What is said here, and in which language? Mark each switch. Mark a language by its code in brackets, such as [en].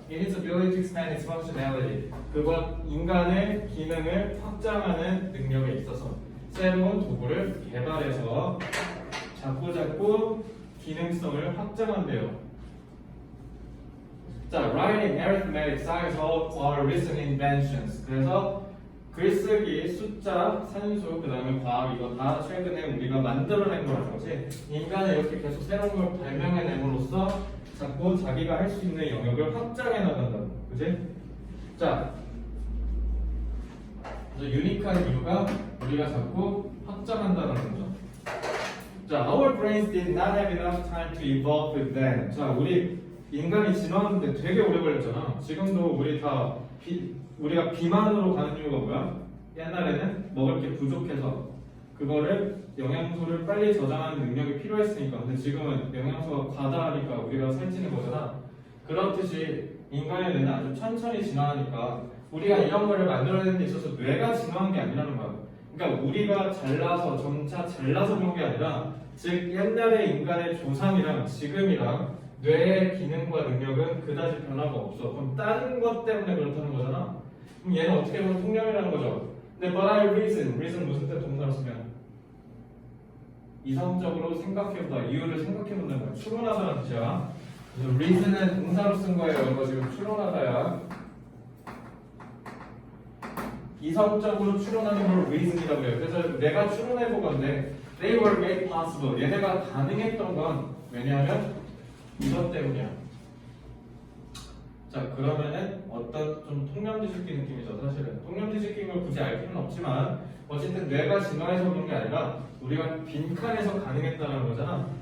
[en] In its ability to expand its functionality. [ko] 그것 인간의 기능을 확장하는 능력에 있어서 새로운 도구를 개발해서 자꾸자꾸 기능성을 확장한대요. [en] 자, writing, arithmetic, science, all are recent inventions. [ko] 그래서 글쓰기, 숫자, 산수, 그 다음에 과학 이거 다 최근에 우리가 만들어낸 거라는 거지. 인간은 이렇게 계속 새로운 걸 발명해냄으로써 자꾸 자기가 할 수 있는 영역을 확장해 나간다. 그지? 자, 유니크한 이유가 우리가 자꾸 확장한다는 거죠. [en] 자, our brains did not have enough time to evolve with them. [ko] 자, 우리 인간이 진화하는데 되게 오래 걸렸잖아. 지금도 우리가 비만으로 가는 이유가 뭐야? 옛날에는 먹을 게 부족해서 그거를 영양소를 빨리 저장하는 능력이 필요했으니까. 근데 지금은 영양소가 과다하니까 우리가 살찌는 거잖아. 그렇듯이 인간의 뇌는 아주 천천히 진화하니까 우리가 이런 거를 만들어내는 데 있어서 뇌가 진화한 게 아니라는 거야. 그러니까 우리가 점차 잘나서 그런 게 아니라 즉 옛날의 인간의 조상이랑 지금이랑 뇌의 기능과 능력은 그다지 변화가 없어. 그럼 다른 것 때문에 그렇다는 거잖아. 그럼 얘는 어떻게 보면 통념이라는 거죠. 근데 [en] but I reason [ko] 무슨 뜻 동사로 쓰면 이성적으로 생각해보다, 이유를 생각해본다는 거야. 추론하다는 뜻이야. 그래서 reason은 동사로 쓴 거예요. 이거 지금 추론하다야. 이성적으로 추론하는 걸 reason이라고 해요. 그래서 내가 추론해보건데 [en] they were made possible. [ko] 얘네가 가능했던 건 왜냐하면 이것 때문이야. 자, 그러면은 어떤 좀 통념 뒤집기 느낌이죠. 사실은 통념 뒤집기인 걸 굳이 알 필요는 없지만 어쨌든 뇌가 진화해서 그런 게 아니라 우리가 빈칸에서 가능했다는 거잖아.